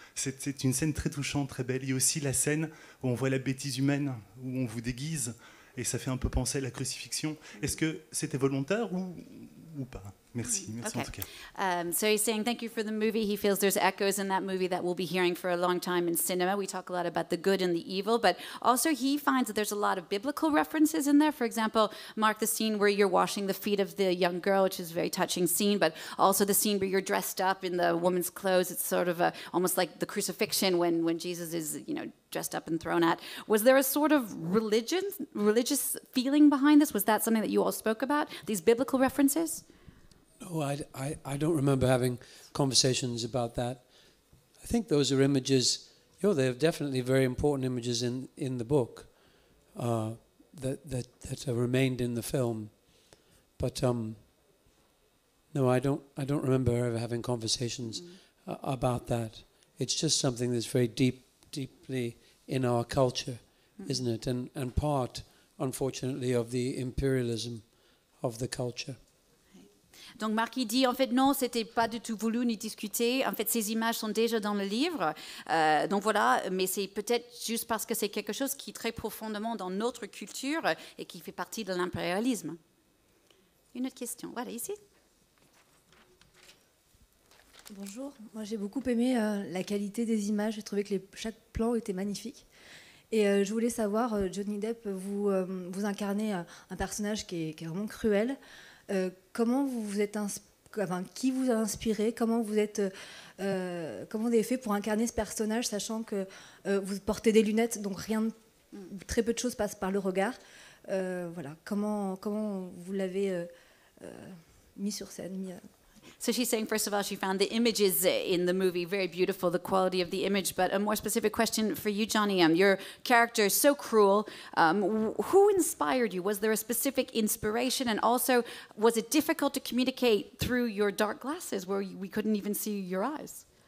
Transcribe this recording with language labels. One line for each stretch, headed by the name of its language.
French: C'est une scène très touchante, très belle. Il y a aussi la scène où on voit la bêtise humaine, où on vous déguise, et ça fait un peu penser à la crucifixion. Est-ce que c'était volontaire ou pas? Merci, merci en tout cas.
English: So he's saying thank you for the movie. He feels there's echoes in that movie that we'll be hearing for a long time in cinema. We talk a lot about the good and the evil, but also he finds that there's a lot of biblical references in there. For example, Mark, the scene where you're washing the feet of the young girl, which is a very touching scene, but also the scene where you're dressed up in the woman's clothes. It's sort of almost like the crucifixion when Jesus is, dressed up and thrown at. Was there a sort of religious feeling behind this? Was that something that you all spoke about, these biblical references? No, I don't remember having conversations about that. I think those are images, they're definitely very important images in the book that have remained in the film. But no, I don't remember ever having conversations about that. It's just something that's very deeply in our culture, isn't it? And part, unfortunately, of the imperialism of the culture.
French: Donc Marc, il dit, en fait, non, c'était pas du tout voulu ni discuté. En fait, ces images sont déjà dans le livre. Donc voilà, mais c'est peut-être juste parce que c'est quelque chose qui est très profondément dans notre culture et qui fait partie de l'impérialisme. Une autre question. Voilà, ici. Bonjour, moi j'ai beaucoup aimé la qualité des images, j'ai trouvé que chaque plan était magnifique. Et je voulais savoir, Johnny Depp, vous incarnez un personnage qui est vraiment cruel. Comment vous vous êtes qui vous a inspiré? Comment vous avez fait pour incarner ce personnage, sachant que vous portez des lunettes, donc très peu de choses passent par le regard. Voilà, comment vous l'avez mis sur scène?
English: So she's saying, first of all, she found the images in the movie very beautiful, the quality of the image. But a more specific question for you, Johnny. Your character is so cruel. Who inspired you? Was there a specific inspiration? And also, was it difficult to communicate through your dark glasses where we couldn't even see your eyes?